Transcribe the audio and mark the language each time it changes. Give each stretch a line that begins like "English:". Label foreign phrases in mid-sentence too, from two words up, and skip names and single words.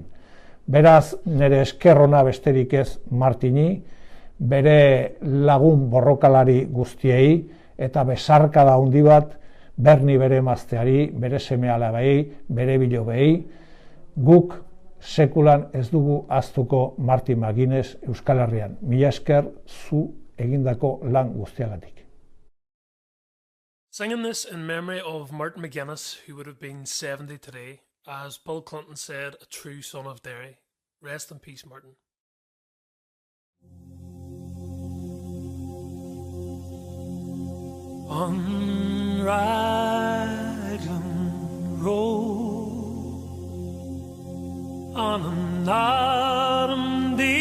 Basque: Beraz, nire eskerrona besterik ez Martini, bere lagun borrokalari guztiei, eta besarkada handi bat Berni bere emazteari, bere seme-alabei, bere bilobei. Guk sekulan ez dugu ahaztuko Martin McGuinness Euskal Herrian. Mila esker zu egindako lan guztiagatik.
English: Singing this in memory of Martin McGuinness, who would have been 70 today, as Bill Clinton said, a true son of Derry. Rest in peace, Martin. On Raglan Road, on an autumn